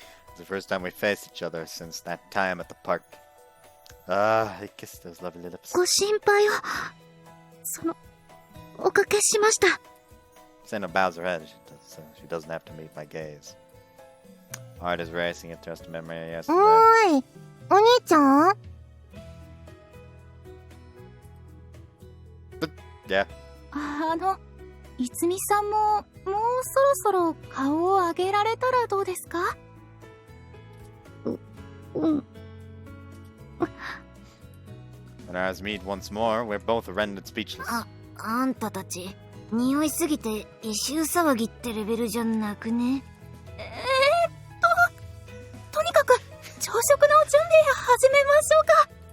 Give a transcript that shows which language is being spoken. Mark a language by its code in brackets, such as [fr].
[en] It's the first time we faced each other since that time at the park. I kissed those lovely lips. [ja] ご心配を、おかけしました。 [en] Sena bows her head. She doesn't have to meet my gaze. Heart is racing at just a memory of yesterday. [ja] おーい、お兄ちゃん？ [en] Yeah. [ja] いつみさんも、もうそろそろ顔を上げられたらどうですか？ [en] When our eyes meet once more, we're both rendered speechless. [ja] あんたたち、匂いすぎて異臭騒ぎってレベルじゃなくね？とにかく、朝食の準備始めましょうか。